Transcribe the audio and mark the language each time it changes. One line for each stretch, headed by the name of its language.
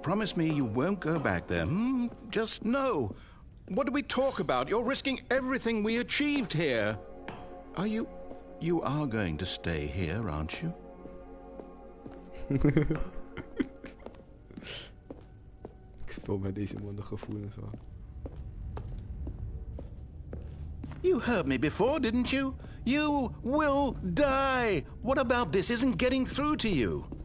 English: Promise me you won't go back there. Just no. What do we talk about? You're risking everything we achieved here. You are going to stay here, aren't you?
Dutch: Ik speel met deze man de gevoelens wel.
English: You heard me before, didn't you? You will die. What about this isn't getting through to you?